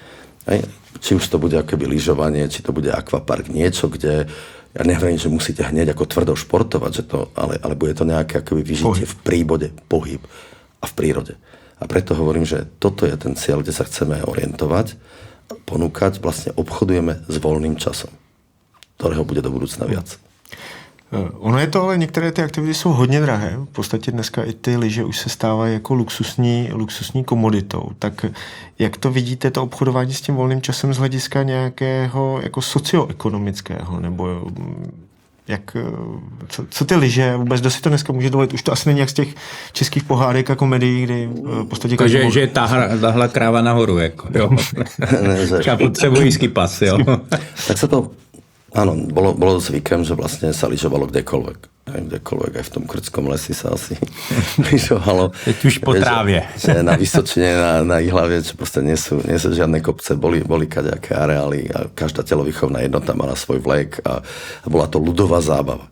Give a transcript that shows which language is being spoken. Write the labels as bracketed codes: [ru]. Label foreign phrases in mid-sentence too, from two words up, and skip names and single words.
[sk] Či už to bude akoby lyžovanie, či to bude akvapark, niečo, kde ja nehovorím, že musíte hneď ako tvrdo športovať, že to, ale bude to nejaké akoby vyžitie v príbode, pohyb a v prírode. A preto hovorím, že toto je ten cieľ, kde sa chceme orientovať, ponúkať, vlastne obchodujeme s voľným časom, ktorého bude do budúcna viac. [cs] Ono je to, ale některé ty aktivity jsou hodně drahé. V podstatě dneska i ty lyže už se stávají jako luxusní komoditou. Tak jak to vidíte, to obchodování s tím volným časem z hlediska nějakého jako socioekonomického? Nebo jak, co ty lyže, vůbec kdo si to dneska může dovolit? Už to asi není jak z těch českých pohádek a komedií, kdy v podstatě... Že je tahla kráva nahoru, jako, jo. Třeba potřebují skipas, jo. [sk] Tak sa to... Áno, bolo zvykem, že vlastne sa lyžovalo kdekoľvek. Kdekoľvek, aj v tom Krtskom lesi sa asi lyžovalo. [cs] Teď už po trávě. [sk] Že na Vysočine, na Ihlavie, čo proste nie sú žiadne kopce, boli kadejaké areály a každá telovýchovná jednota mala svoj vlek a bola to ľudová zábava.